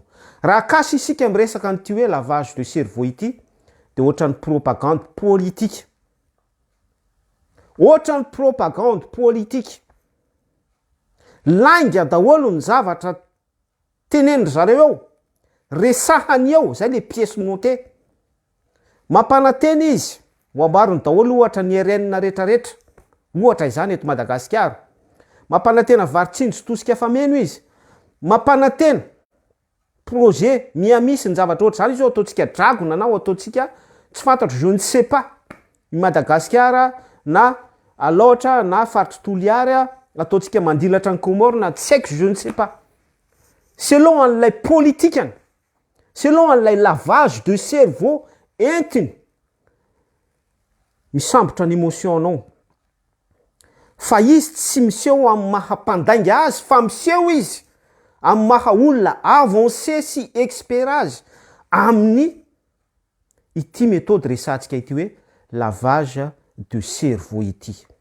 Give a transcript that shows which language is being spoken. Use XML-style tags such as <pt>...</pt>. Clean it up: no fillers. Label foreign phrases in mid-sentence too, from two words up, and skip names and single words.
<mg>Raha kasy isika amin'ny resaka an'ity hoe</mg> <fr>lavage de cerveau</fr> <mg>ity dia ohatran'ny</mg> <fr>propagande politique. Ohatran'ny propagande politique.</fr> <mg>Lainga daholo ny zavatra teneniny zareo eo, resahany eo, zay le</mg> <fr>pièce montée.</fr> <mg>Mampanantena izy, ho ambarony daholo ohatra ny RN rehetrarehetra, ohatra izany eto Madagasikara. Mampanantena varitsindry tosika fameno izy. Mampanantena projet miamisy ny zavatra ohatr' zany izy eo ataontsika dragona na ataontsika tsy fantatro</mg> <fr>je ne sais pas</fr> <mg>i Madagasikara na aloatra na faritry Toliara ataontsika mandilatra ny Comore na tsy haiko</mg> <fr>je ne sais pas.</fr> <mg>Selon an'ilay politikany, selon an'ilay</mg> <fr>lavage de cerveau</fr> <mg>entiny misambotra ny émotion anao. Fa izy tsy miseho amin'ny mahampandainga azy, fa miseho izy amin'ny maha olona avancé sy expert amin'ny ity méthode resantsika ity hoe</mg> <fr>lavage de cerveau</fr> <mg>ity.</mg>